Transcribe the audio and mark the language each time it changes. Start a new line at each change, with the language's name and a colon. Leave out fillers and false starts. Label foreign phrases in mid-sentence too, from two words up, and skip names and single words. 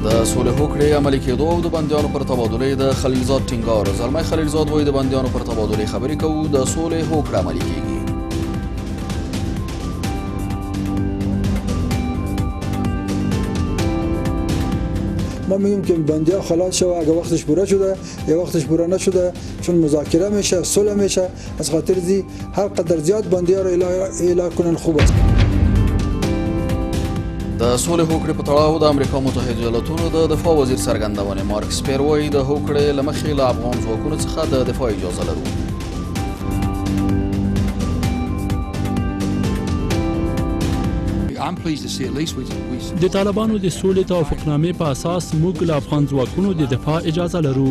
Pashto: سولې هوکړې عملي کېدو او د بندیانو پر تبادلې د خلیلزاد ټینګار. زلمی خلیلزاد وایي د بندیانو پر تبادلې خبرې کوو، د سولې هوکړه عملي کېږي.
Persian: ما میگم که بندیان خلاص شد اگه وقتش پوره شده یا وقتش پوره نشده، چون مذاکره میشه، صلح میشه، از خاطر زی هر قدر زیاد بندیان رو اعلام کنن خوب است.
Pashto: د سولې هوکړې په تړاو د امریکا متحده ایالاتونو د دفاع وزیر څرګندونې. مارک سپیر وایي د هوکړې له مخې له افغان ځواکونو څخه د دفاع اجازه لرو. د طالبانو د سولې توافقنامې په اساس موږ له افغان ځواکونو د دفاع اجازه لرو.